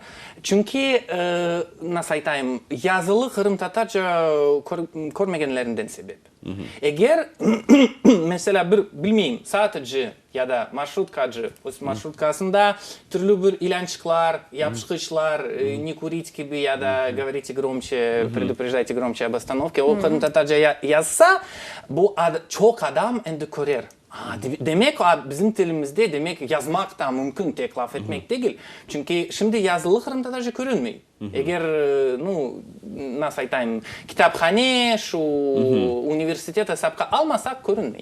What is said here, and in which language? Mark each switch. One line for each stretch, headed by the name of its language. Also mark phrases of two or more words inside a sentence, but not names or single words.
Crimean Tatar: Çünkü nasıl aytayım, yazılı Kırım Tatarca görmegenlerinden sebep. Eğer mesela bilmeyeyim satıcı ya da marşrutkacı, o marşrutkasında türlü bir ilançıklar, yapışkışlar,
Russian: не курить
Crimean Tatar: gibi ya da
Russian: говорите громче, предупреждайте громче об остановке,
Crimean Tatar: o Kırım Tatarca yazsa bu çok adam endükorer. Demek bizim dilimizde demek yazmak da mümkün, tek laf etmek değil. Çünkü şimdi yazılı Kırım Tatarca görünmüyor. Eğer nasıl aytayım, kitaphane, şu üniversitete sapka almasak görünmüyor.